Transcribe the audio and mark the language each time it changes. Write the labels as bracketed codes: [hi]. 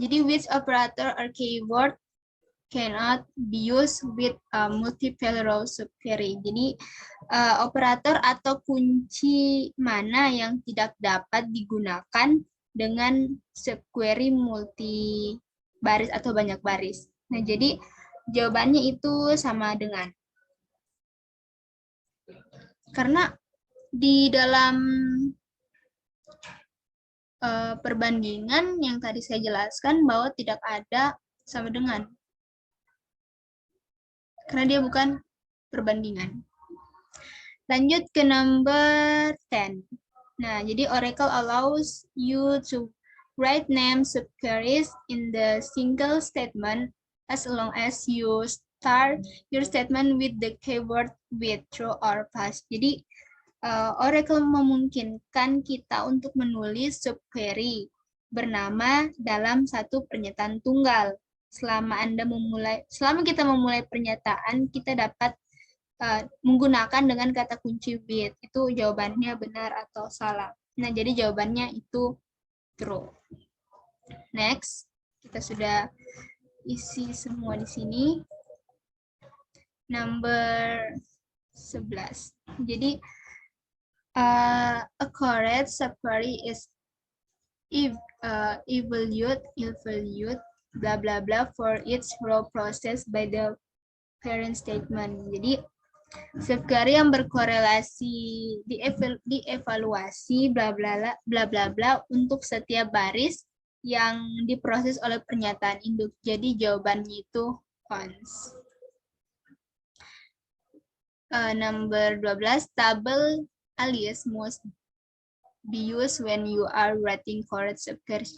[en] Jadi which operator or keyword cannot be used with multiple row subquery. [id] Jadi operator atau kunci mana yang tidak dapat digunakan dengan subquery multi baris atau banyak baris. Nah, jadi jawabannya itu sama dengan. Karena di dalam perbandingan yang tadi saya jelaskan bahwa tidak ada sama dengan. Karena dia bukan perbandingan. Lanjut ke number 10. Nah, jadi [en] Oracle allows you to write name subqueries in the single statement as long as you start your statement with the keyword with true or false. [id] Jadi Oracle memungkinkan kita untuk menulis subquery bernama dalam satu pernyataan tunggal. Selama kita memulai pernyataan, kita dapat menggunakan dengan kata kunci with. Itu jawabannya benar atau salah. Nah, jadi jawabannya itu true. Next, kita sudah isi semua di sini. [en] Number 11. [id] Jadi [en] a correct subquery is evaluate blah blah blah for each row processed by the parent statement. [id] Jadi subquery yang berkorelasi dievaluasi bla bla bla untuk setiap baris yang diproses oleh pernyataan induk. Jadi jawabannya itu false. [en] Number 12, tabel alias must be used when you are writing correct subqueries.